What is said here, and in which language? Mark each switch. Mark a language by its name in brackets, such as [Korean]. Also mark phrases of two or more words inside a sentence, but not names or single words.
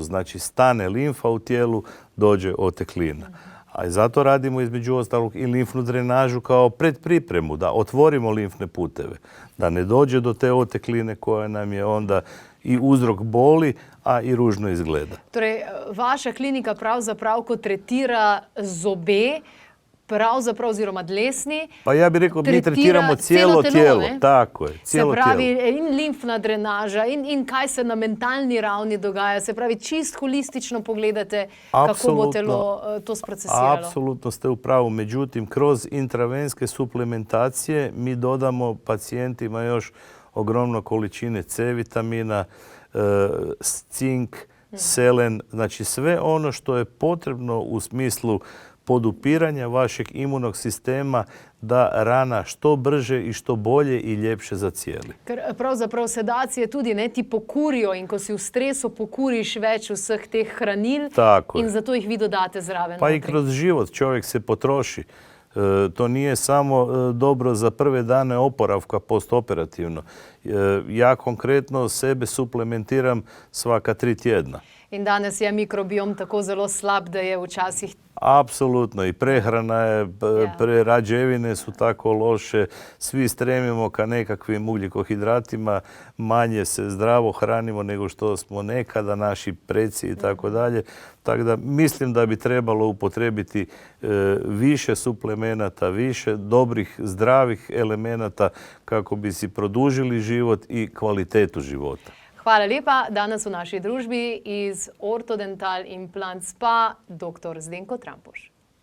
[Croatian] Znači, stane limfa u tijelu, dođe oteklina. A i zato radimo između ostalog i limfnu drenažu kao predpripremu, da otvorimo limfne puteve, da ne dođe do te otekline koja nam je onda i uzrok boli, a i ružno izgleda. [Slovenian] Torej, vaša klinika pravzaprav, ko tretira zobe, pravzaprav oziroma dlesni, [Croatian] pa ja bih rekao, mi tretiramo cijelo tijelo. Tako je, cijelo tijelo. [Slovenian] Se pravi, in limfna drenaža, in kaj se na mentalni ravni dogaja. Se pravi, čist holistično pogledate, kako bo telo to sprocesiralo. [Croatian] Apsolutno ste u pravu. Međutim, kroz intravenske suplementacije mi dodamo pacijentima još ogromno količine C vitamina, cink, selen, znači sve ono što je potrebno u smislu podupiranja vašeg imunog sistema da rana što brže i što bolje i ljepše zacijeli. [Slovenian] Ker pravzaprav sedacije tudi ne ti pokurijo in ko si v stresu pokuriš več vseh teh hranil in zato jih vi dodate zraven. [Croatian] Pa i kroz život čovjek se potroši. To nije samo dobro za prve dane oporavka postoperativno. Ja konkretno sebe suplementiram svaka 3 tjedna. [Slovenian] In danes je mikrobiom tako zelo slab, da je včasih. [Croatian] Apsolutno, i prehrana je, prerađevine su tako loše, svi stremimo ka nekakvim ugljikohidratima, manje se zdravo hranimo nego što smo nekada, naši preci i tako dalje. Tako da mislim da bi trebalo upotrebiti više suplemenata, više dobrih, zdravih elemenata kako bi si produžili život i kvalitetu života. [Slovenian] Hvala lepa. Danes v naši družbi iz Orthodental Implant Spa dr. Zdenko Trampuš.